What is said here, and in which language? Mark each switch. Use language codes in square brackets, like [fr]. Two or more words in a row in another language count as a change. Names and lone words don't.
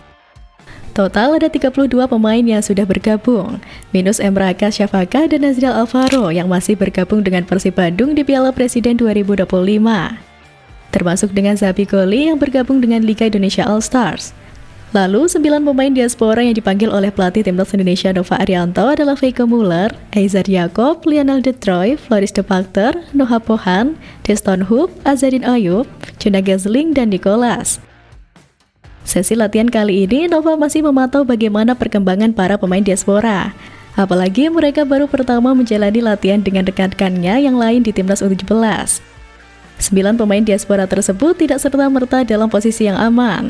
[id] Total ada 32 pemain yang sudah bergabung, minus Emraka Syafaka dan Nazriel Alvaro yang masih bergabung dengan Persib Bandung di Piala Presiden 2025. Termasuk dengan Zabi Goli yang bergabung dengan Liga Indonesia All Stars. Lalu, 9 pemain diaspora yang dipanggil oleh pelatih Timnas Indonesia Nova Arianto adalah Veiko Muller, Aizar Yacob, Lionel De Troy, Floris De Factor, Noah Pohan, Deston Hoop, Azadin Ayub, Juna Gesling, dan Nicholas. Sesi latihan kali ini, Nova masih memantau bagaimana perkembangan para pemain diaspora. Apalagi mereka baru pertama menjalani latihan dengan rekan-rekannya yang lain di Timnas U17. 9 pemain diaspora tersebut tidak serta-merta dalam posisi yang aman.